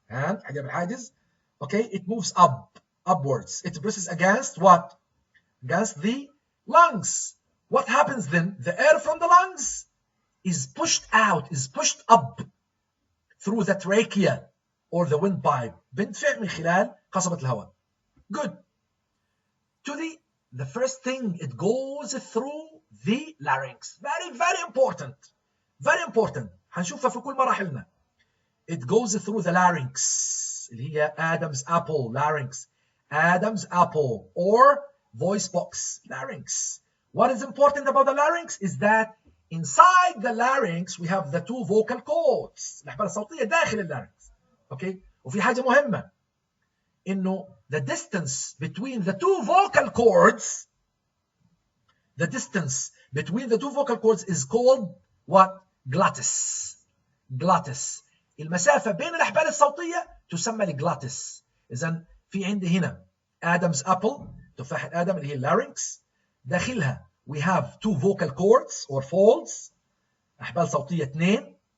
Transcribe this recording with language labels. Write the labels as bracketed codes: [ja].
[en] And [ar] حجاب الحاجز, [en] okay, it moves upwards. It presses against what? Against the lungs. What happens then? The air from the lungs is pushed out, is pushed up through the trachea or the windpipe. [ar] بندفع من خلال قصبة الهواء. [en] Good. To the first thing, it goes through the larynx. Very, very important. Very important. [ar] هنشوفها في كل مراحلنا. [en] It goes through the larynx. [ar] اللي هي [en] Adam's apple, larynx. Adam's apple or voice box, larynx. What is important about the larynx is that inside the larynx we have the two vocal cords. [ar] الأحبال الصوتية داخل اللارynx. [en] Okay. [ar] وفي حاجة مهمة إنه [en] the distance between the two vocal cords, the distance between the two vocal cords is called what? Glottis. Glottis. [ar] المسافة بين الأحبال الصوتية تسمى الجلوتس. إذا في عندي هنا آدمز أبل، تفاحة آدم اللي هي اللارynx، داخلها [en] we have two vocal cords or folds، [ar] أحبال صوتية اثنين.